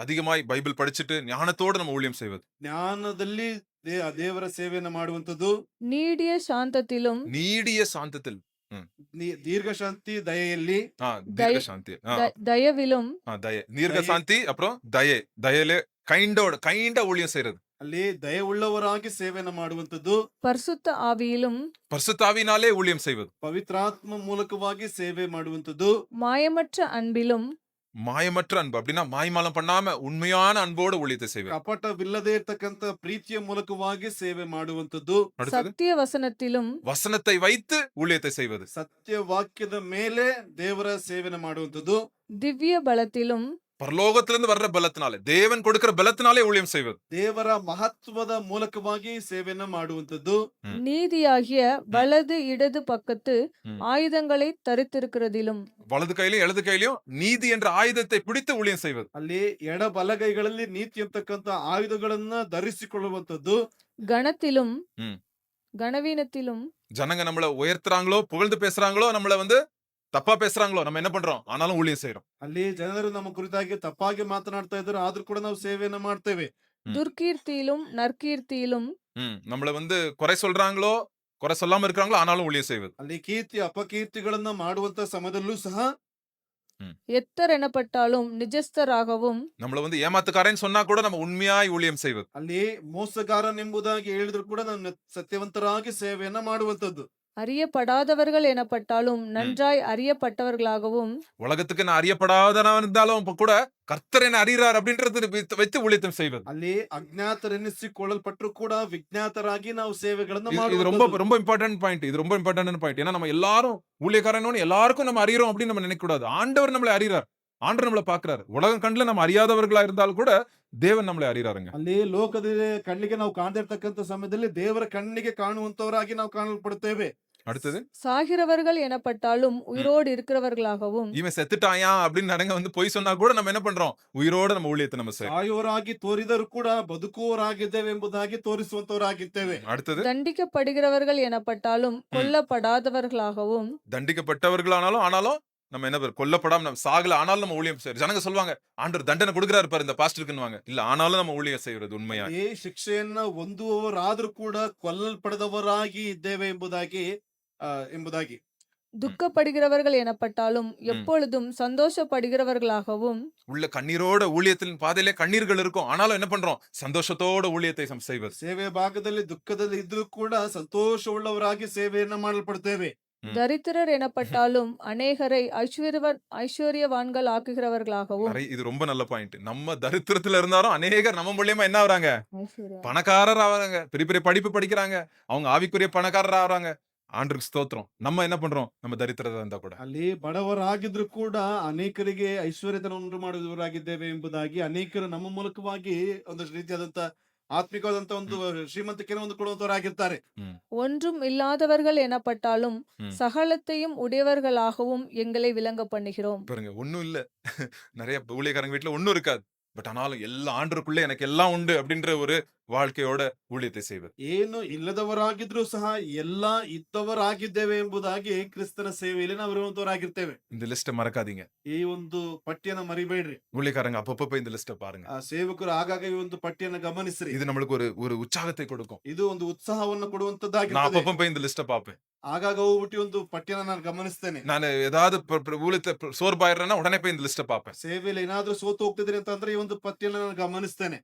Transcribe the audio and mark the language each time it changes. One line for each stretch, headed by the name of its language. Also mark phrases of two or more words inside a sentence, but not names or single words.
Tamil: அதிகமாய் பைபிள் படிச்சுட்டு ஞானத்தோட நம்ம ஊழியம் செய்வது.
Kannada: ಜ್ಞಾನದಲ್ಲಿ ದೇವರ ಸೇವೆಯನ್ನು ಮಾಡುವಂತದ್ದು.
Tamil: நீடிய சாந்தத்திலும். நீடிய சாந்தத்தில்.
Kannada: ದೀರ್ಘ ಶಾಂತಿ ದಯೆಯಲ್ಲಿ.
Tamil: தீர்க்க சாந்தி. தயவிலும். தீர்க்க சாந்தி அப்புறம் தயையிலே கைண்டா ஊழியம் செய்யறது.
Kannada: ಅಲ್ಲಿ ದಯವುಳ್ಳವರಾಗಿ ಸೇವೆಯನ್ನು ಮಾಡುವಂತದ್ದು.
Tamil: பரிசுத்த ஆவியிலும். பரிசுத்த ஆவியினாலே ஊழியம் செய்வது.
Kannada: ಪವಿತ್ರಾತ್ಮ ಮೂಲಕವಾಗಿ ಸೇವೆ ಮಾಡುವಂತದ್ದು.
Tamil: மாயமற்ற அன்பிலும். மாயமற்ற அன்பு அப்படின்னா மாய்மாலம் பண்ணாம உண்மையான அன்போட ஊழியத்தை செய்வது.
Kannada: ಕಪಟವಿಲ್ಲದೆ ಇರ್ತಕ್ಕಂಥ ಪ್ರೀತಿಯ ಮೂಲಕವಾಗಿ ಸೇವೆ ಮಾಡುವಂತದ್ದು.
Tamil: சத்திய வசனத்திலும். வசனத்தை வைத்து ஊழியத்தை செய்வது.
Kannada: ಸತ್ಯ ವಾಕ್ಯದ ಮೇಲೆ ದೇವರ ಸೇವೆಯನ್ನು ಮಾಡುವಂತದ್ದು.
Tamil: திவ்ய பலத்திலும். பரலோகத்திலிருந்து வர்ற பலத்தினாலே, தேவன் கொடுக்கிற பலத்தினாலே ஊழியம் செய்வது.
Kannada: ದೇವರ ಮಹತ್ವದ ಮೂಲಕವಾಗಿ ಸೇವೆಯನ್ನು ಮಾಡುವಂತದ್ದು.
Tamil: நீதியாகிய வலது இடது பக்கத்து ஆயுதங்களை தரித்திருக்கிறதிலும். வலது கையிலும் இடது கையிலும் நீதி என்ற ஆயுதத்தை பிடித்து ஊழியம் செய்வது.
Kannada: ಅಲ್ಲಿ ಎಡ ಬಲಗೈಗಳಲ್ಲಿ ನೀತಿ ಅಂತಕ್ಕಂಥ ಆಯುಧಗಳನ್ನ ಧರಿಸಿಕೊಳ್ಳುವಂತದ್ದು.
Tamil: கணத்திலும். கனவீனத்திலும். ஜனங்க நம்மள உயர்த்துறாங்களோ புகழ்ந்து பேசுறாங்களோ நம்மள வந்து தப்பா பேசுறாங்களோ நம்ம என்ன பண்றோம்? ஆனாலும் ஊழியம் செய்றோம்.
Kannada: ಅಲ್ಲಿ ಜನರು ನಮ್ಮ ಕುರಿತಾಗಿ ತಪ್ಪಾಗಿ ಮಾತನಾಡ್ತಾ ಇದ್ರು ಆದ್ರೂ ಕೂಡ ನಾವು ಸೇವೆಯನ್ನ ಮಾಡ್ತೇವೆ. ம்.
Tamil: துர்க்கீர்த்தியிலும் நற்கீர்த்தியிலும் நம்மள வந்து குறை சொல்றாங்களோ, குறை சொல்லாம இருக்கிறாங்களோ, ஆனாலும் ஊழியம் செய்வது.
Kannada: ಅಲ್ಲಿ ಕೀರ್ತಿ ಅಪಕೀರ್ತಿಗಳನ್ನ ಮಾಡುವಂತ ಸಮಯದಲ್ಲೂ ಸಹ ம்.
Tamil: எத்தர் எனப்பட்டாலும் நிஜஸ்தராகவும் நம்மள வந்து ஏமாத்துக்காரன்னு சொன்னா கூட நம்ம உண்மையாய் ஊழியம் செய்வது.
Kannada: ಅಲ್ಲಿ ಮೋಸಗಾರನೆಂಬುದಾಗಿ ಹೇಳಿದ್ರು ಕೂಡ ನಾವು ಸತ್ಯವಂತರಾಗಿ ಸೇವೆಯನ್ನ ಮಾಡುವಂತದ್ದು.
Tamil: அறியப்படாதவர்கள் எனப்பட்டாலும் நன்றாய் அறியப்பட்டவர்களாகவும் உலகத்துக்கு நான் அறியப்படாதவனா இருந்தாலும் இப்ப கூட கர்த்தர் என்ன அறிகிறார் அப்படின்றது வைத்து ஊழியத்தை செய்வது.
Kannada: ಅಲ್ಲಿ ಅಜ್ಞಾತರೆನ್ನಿಸಿಕೊಳ್ಳಲ್ಪಟ್ಟರು ಕೂಡ ವಿಜ್ಞಾತರಾಗಿ ನಾವು ಸೇವೆಗಳನ್ನ
Tamil: இது ரொம்ப
Kannada: ಮಾಡುವಂತದ್ದು.
Tamil: ரொம்ப
English: important point.
Tamil: இது ரொம்ப
English: important point.
Tamil: ஏன்னா நம்ம எல்லாரும் ஊழியக்காரன்னு எல்லாருக்கும் நம்ம அறிகிறோம் அப்படின்னு நம்ம நினைக்க கூடாது. ஆண்டவர் நம்மளை அறிகிறார். ஆண்டவர் நம்மளை பார்க்கிறார். உலகம் கண்ணுல நம்ம அறியாதவர்களா இருந்தாலும் கூட தேவன் நம்மளை அறிகிறாருங்க.
Kannada: ಅಲ್ಲಿ ಲೋಕದ ಕಣ್ಣಿಗೆ ನಾವು ಕಾಣದೇ ಇರ್ತಕ್ಕಂಥ ಸಮಯದಲ್ಲಿ ದೇವರ ಕಣ್ಣಿಗೆ ಕಾಣುವಂತವರಾಗಿ ನಾವು ಕಾಣಲ್ಪಡುತ್ತೇವೆ.
Tamil: அடுத்தது சாகிறவர்கள் எனப்பட்டாலும் உயிரோடு இருக்கிறவர்களாகவும் இவன் செத்துட்டாயா அப்படின்னு நடங்க வந்து பொய் சொன்னா கூட நம்ம என்ன பண்றோம்? உயிரோட நம்ம ஊழியத்தை நம்ம செய்றோம்.
Kannada: ಸಾಯುವವರಾಗಿ ತೋರಿದರೂ ಕೂಡ ಬದುಕುವವರಾಗಿದ್ದೇವೆ ಎಂಬುದಾಗಿ ತೋರಿಸುವಂತವರಾಗಿದ್ದೇವೆ.
Tamil: அடுத்தது தண்டிக்கப்படுகிறவர்கள் எனப்பட்டாலும் கொல்லப்படாதவர்களாகவும் தண்டிக்கப்பட்டவர்களானாலும் ஆனாலும் நம்ம என்ன கொல்லப்படாம நம்ம சாகல ஆனாலும் நம்ம ஊழியம் செய்யறோம். ஜனங்க சொல்லுவாங்க ஆண்டவர் தண்டனை கொடுக்குறாரு பாரு இந்த பாஸ்டருக்குன்னுவாங்க. இல்ல ஆனாலும் நம்ம ஊழியம் செய்யறது உண்மையா.
Kannada: ಈ ಶಿಕ್ಷೆಯನ್ನ ಹೊಂದುವವರಾದ್ರೂ ಕೂಡ ಕೊಲ್ಲಲ್ಪಡದವರಾಗಿ ಇದ್ದೇವೆ ಎಂಬುದಾಗಿ
Tamil: துக்கப்படுகிறவர்கள் எனப்பட்டாலும் எப்பொழுதும் சந்தோஷப்படுகிறவர்களாகவும் உள்ள கண்ணீரோட ஊழியத்தின் பாதையிலே கண்ணீர்கள் இருக்கும். ஆனாலும் என்ன பண்றோம்? சந்தோஷத்தோட ஊழியத்தை செய்வது.
Kannada: ಸೇವೆ ಭಾಗದಲ್ಲಿ ದುಃಖದಲ್ಲಿ ಇದ್ರೂ ಕೂಡ ಸಂತೋಷವುಳ್ಳವರಾಗಿ ಸೇವೆಯನ್ನ ಮಾಡಲ್ಪಡ್ತೇವೆ.
Tamil: தரித்திரர் எனப்பட்டாலும் அநேகரை ஐஸ்வர்யவான்கள் ஆக்குகிறவர்களாகவும் இது ரொம்ப நல்ல பாயிண்ட். நம்ம தரித்திரத்துல இருந்தாலும் அநேகர் நம்ம மூலியமா என்ன ஆகுறாங்க? பணக்காரர் ஆகுறாங்க. பெரிய பெரிய படிப்பு படிக்கிறாங்க. அவங்க ஆவிக்குரிய பணக்காரர் ஆகுறாங்க. ஆண்டருக்கு ஸ்தோத்திரம். நம்ம என்ன பண்றோம்? நம்ம தரித்திரத்தை இருந்தா கூட
Kannada: ಅಲ್ಲಿ ಬಡವರಾಗಿದ್ರು ಕೂಡ ಅನೇಕರಿಗೆ ಐಶ್ವರ್ಯತನ ಉಂಟು ಮಾಡುವವರಾಗಿದ್ದೇವೆ ಎಂಬುದಾಗಿ ಅನೇಕರು ನಮ್ಮ ಮೂಲಕವಾಗಿ ಒಂದಷ್ಟು ರೀತಿಯಾದಂತ ಆತ್ಮಿಕವಾದಂತ ಒಂದು ಶ್ರೀಮಂತಿಕೆಯನ್ನು ಒಂದು ಕೊಡುವಂತವರಾಗಿರ್ತಾರೆ.
Tamil: ஒன்றும் இல்லாதவர்கள் எனப்பட்டாலும் சகலத்தையும் உடையவர்களாகவும் எங்களை விளங்க பண்ணுகிறோம். பாருங்க ஒண்ணும் இல்ல. நிறைய ஊழியக்காரங்க வீட்டுல ஒண்ணும் இருக்காது. பட் ஆனாலும் எல்லா ஆண்டருக்குள்ள எனக்கு எல்லாம் உண்டு அப்படின்ற ஒரு வாழ்க்கையோட ஊழியத்தை செய்வது.
Kannada: ಏನು ಇಲ್ಲದವರಾಗಿದ್ರು ಸಹ ಎಲ್ಲಾ ಇದ್ದವರಾಗಿದ್ದೇವೆ ಎಂಬುದಾಗಿ ಕ್ರಿಸ್ತನ ಸೇವೆಯಲ್ಲಿ ನಾವು ಇರುವಂತವರಾಗಿರ್ತೇವೆ.
Tamil: இந்த லிஸ்ட மறக்காதீங்க.
Kannada: ಈ ಒಂದು ಪಟ್ಟಿಯನ್ನ ಮರಿಬೇಡ್ರಿ.
Tamil: ஊழியக்காரங்க அப்பப்ப போய் இந்த லிஸ்ட பாருங்க.
Kannada: ಆ ಸೇವಕರು ಆಗಾಗ ಈ ಒಂದು ಪಟ್ಟಿಯನ್ನ ಗಮನಿಸ್ರಿ.
Tamil: இது நம்மளுக்கு ஒரு உற்சாகத்தை கொடுக்கும்.
Kannada: ಇದು ಒಂದು ಉತ್ಸಾಹವನ್ನು
Tamil: நான்
Kannada: ಕೊಡುವಂತದ್ದಾಗಿರ್ತದೆ.
Tamil: அப்பப்ப போய் இந்த லிஸ்ட பாப்பேன்.
Kannada: ಆಗಾಗ ಹೋಗ್ಬಿಟ್ಟು ಒಂದು ಪಟ್ಟಿಯನ್ನ ನಾನು ಗಮನಿಸ್ತೇನೆ.
Tamil: நான் ஏதாவது ஊழியத்தை சோர்வாயிடுறேன்னா உடனே போய் இந்த லிஸ்ட பாப்பேன்.
Kannada: ಸೇವೆಯಲ್ಲಿ ಏನಾದ್ರೂ ಸೋತು ಹೋಗ್ತಿದ್ರಿ ಅಂತಂದ್ರೆ ಈ ಒಂದು ಪಟ್ಟಿಯನ್ನ ನಾನು ಗಮನಿಸ್ತೇನೆ.